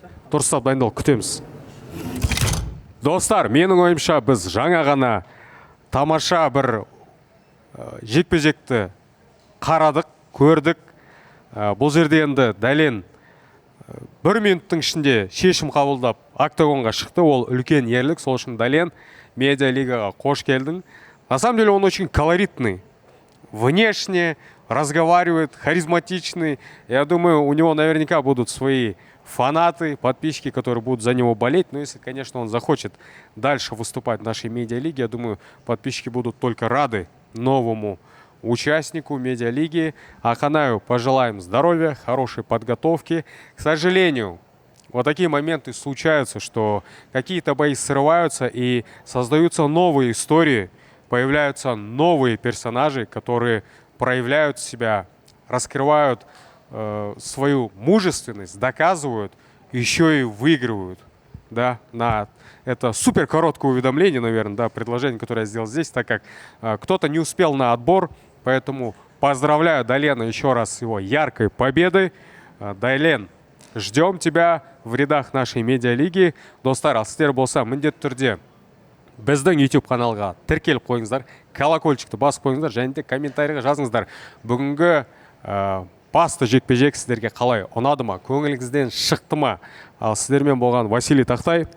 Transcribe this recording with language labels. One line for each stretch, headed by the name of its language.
Kazakh: Дұрыстап дайындалып күтеміз. Достар, менің ойымша біз жаңа ғана тамаша бір жекпе-жекті қарадық, көрдік. Бұл жерде енді Дәлен 1 минуттың ішінде шешім қабылдап октагонға шықты. Ол үлкен ерлік. Сол үшін Дәлен, медиалигаға қош келдің.
Russian: На самом деле он очень колоритный. Внешне разговаривает, харизматичный. Я думаю, у него наверняка будут свои фанаты, подписчики, которые будут за него болеть. Но если, конечно, он захочет дальше выступать в нашей медиалиге, я думаю, подписчики будут только рады новому участнику медиалиги.
Kazakh: Ақанаю
Russian: пожелаем здоровья, хорошей подготовки. К сожалению, вот такие моменты случаются, что какие-то бои срываются и создаются новые истории, появляются новые персонажи, которые проявляют себя, раскрывают свою мужественность, доказывают, еще и выигрывают. да, на это супер короткое уведомление, наверное, да, предложение, которое я сделал здесь, так как кто-то не успел на отбор, поэтому поздравляю Дайлена еще раз с его яркой победой. Дайлен, ждем тебя в рядах нашей медиалиги.
Kazakh: Достар, ал сіздер болса міндетті түрде біздің YouTube каналға тіркеліп қойыңыздар, колокольчикті басып қойыңыздар, және де комментарийға жазыңыздар. Бүгінгі басты жекпе-жек сіздерге қалай ұнады ма, көңіліңізден шықты ма? Ал сіздермен болған Василий Тақтай